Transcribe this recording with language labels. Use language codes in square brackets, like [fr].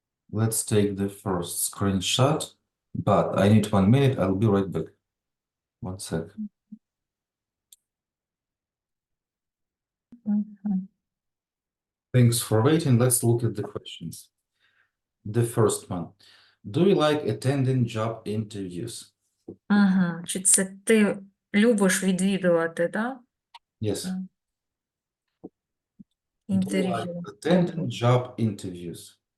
[en] Let's take the first screenshot, but I need 1 minute. I'll be right back. 1 sec. Thanks for waiting. Let's look at the questions. The first one. Do you like attending job interviews? Ага. [uk] Чи це ти любиш відвідувати, да? [en] Yes. Do you like [uk] Інтерв'ю? [en] attending job interviews?